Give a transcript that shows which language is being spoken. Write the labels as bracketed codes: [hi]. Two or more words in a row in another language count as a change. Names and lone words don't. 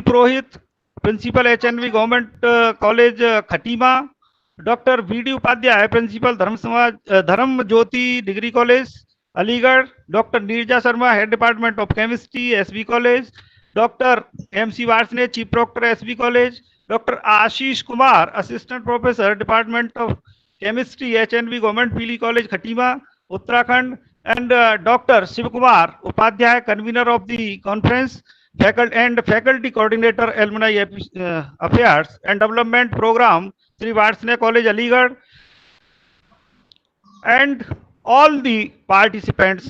[en] Purohit, Principal, HNV Government College, Khatima, Dr. V.D. Upadhyay, Principal, Dharam Jyoti Degree College, Aligarh, Dr. Neerja Sharma, Head Department of Chemistry, SB College, Dr. M.C. Varsne, Chief Proctor, SB College, Dr. Ashish Kumar, Assistant Professor, Department of Chemistry, HNV Government PG College, Khatima, Uttarakhand, and Dr. Shiv Kumar Upadhyay, Convener of the conference, Faculty Coordinator, Alumni Affairs and Development Program, Sri Varsne College, Aligarh, and all the participants.